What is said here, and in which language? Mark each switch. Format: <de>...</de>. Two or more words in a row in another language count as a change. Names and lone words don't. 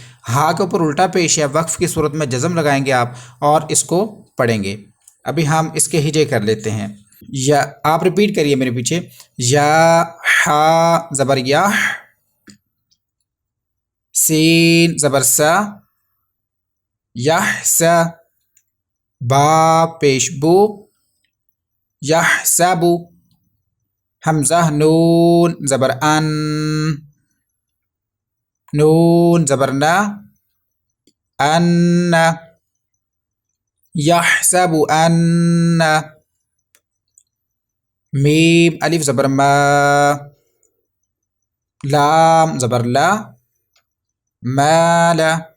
<ur>ہا کے اوپر الٹا پیش ہے، وقف کی صورت میں جزم لگائیں گے آپ اور اس کو پڑھیں گے. ابھی ہم اس کے ہجے کر لیتے ہیں. یا آپ ریپیٹ کریے میرے پیچھے. یا ہا زبر یا، سین زبر سا، یحسا، با پیش بو، یحسبو. حمزہ نون زبر ان، نون زبر نا، ان، یحسب ان. میم الف زبر ما، لام زبر لا، مالا.</ur>